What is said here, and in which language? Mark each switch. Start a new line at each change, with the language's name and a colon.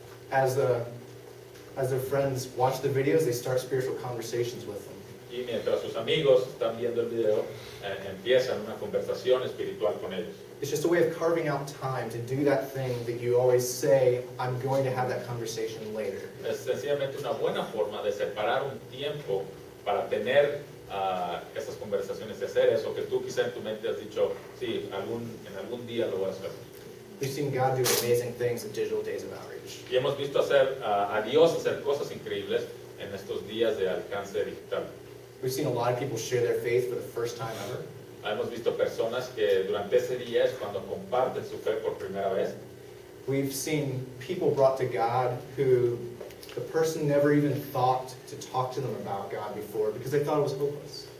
English: As their friends watch the videos, they start spiritual conversations with them.
Spanish: Y mientras sus amigos están viendo el video, empiezan una conversación espiritual con ellos.
English: It's just a way of carving out time to do that thing that you always say, I'm going to have that conversation later.
Spanish: Es sencillamente una buena forma de separar un tiempo para tener esas conversaciones, de hacer eso que tú quizá en tu mente has dicho, sí, en algún día lo voy a hacer.
English: We've seen God do amazing things at digital days of outreach.
Spanish: Y hemos visto a Dios hacer cosas increíbles en estos días de alcance digital.
English: We've seen a lot of people share their faith for the first time ever.
Spanish: Hemos visto personas que durante ese día es cuando comparten su fe por primera vez.
English: We've seen people brought to God who the person never even thought to talk to them about God before because they thought it was hopeless.